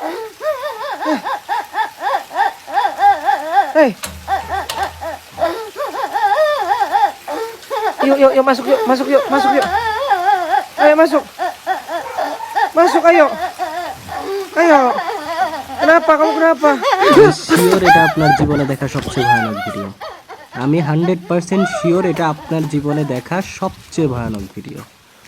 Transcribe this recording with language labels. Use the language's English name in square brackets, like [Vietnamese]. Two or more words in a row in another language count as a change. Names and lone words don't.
[Indonesian] Yuk, yuk, yuk masuk yuk, masuk yuk, masuk yuk. Ayo masuk. Masuk ayo. Ayo. Kenapa? Kamu kenapa? [Bangla] শিওর এটা আপনার জীবনে দেখা সবচেয়ে ভয়ানক ভিডিও। আমি 100% শিওর এটা আপনার জীবনে দেখা সবচেয়ে ভয়ানক ভিডিও।